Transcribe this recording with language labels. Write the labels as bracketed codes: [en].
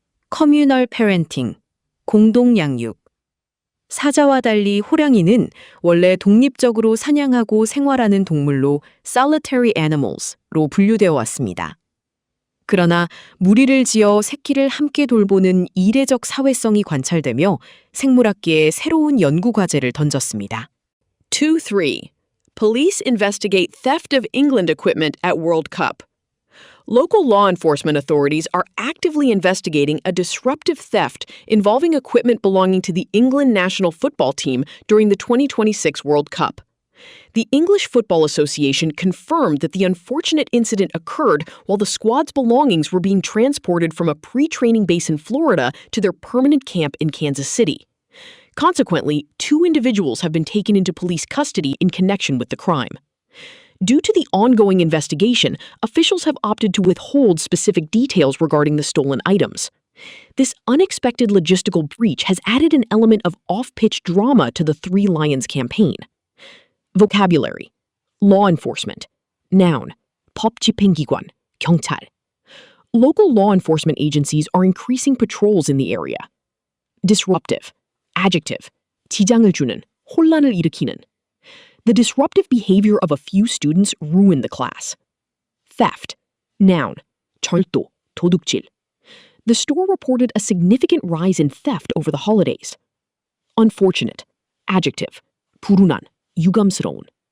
[ko] 커뮤널 패ren팅, 공동양육. 사자와 달리 호랑이는 원래 독립적으로 사냥하고 생활하는 동물로 [en] solitary animals [ko] 로 분류되어 왔습니다. 그러나 무리를 지어 새끼를 함께 돌보는 이례적 사회성이 관찰되며 생물학계에 새로운 연구 과제를 던졌습니다. 2-3. [en] Police investigate theft of England equipment at World Cup. Local law enforcement authorities are actively investigating a disruptive theft involving equipment belonging to the England national football team during the 2026 World Cup. The English Football Association confirmed that the unfortunate incident occurred while the squad's belongings were being transported from a pre-training base in Florida to their permanent camp in Kansas City. Consequently, 2 individuals have been taken into police custody in connection with the crime. Due to the ongoing investigation, officials have opted to withhold specific details regarding the stolen items. This unexpected logistical breach has added an element of off-pitch drama to the Three Lions campaign. Vocabulary. Law enforcement. Noun. [ko] 법 집행기관, 경찰. [en] Local law enforcement agencies are increasing patrols in the area. Disruptive. Adjective. [ko] 지장을 주는, 혼란을 일으키는. [en] The disruptive behavior of a few students ruined the class. Theft. Noun. [ko] 절도, 도둑질. [en] The store reported a significant rise in theft over the holidays. Unfortunate. Adjective. [ko] 불운한, 유감스러운.